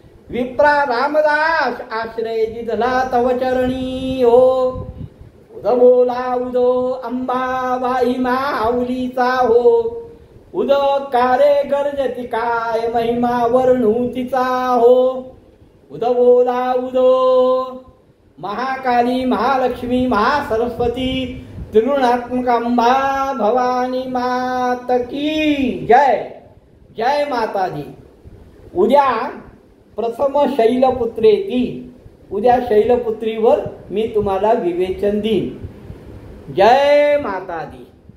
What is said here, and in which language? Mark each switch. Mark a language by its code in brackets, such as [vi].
[mr] विप्रा रामदास आश्रय जिधला तव चरणी हो. उद बोला उदो अंबाबाई माऊलीचा हो. उदकारे गर्जति काय महिमा वर्णू तिचा हो. उद बोला उदो. [hi] महाकाली महालक्ष्मी महासरस्वती त्रिगुणात्मक अंबा भवानी माता की जय. जय माताजी. [mr] उद्या प्रथम शैलपुत्रेती. उद्या शैलपुत्रीवर मी तुम्हाला विवेचन देईन. जय माताजी.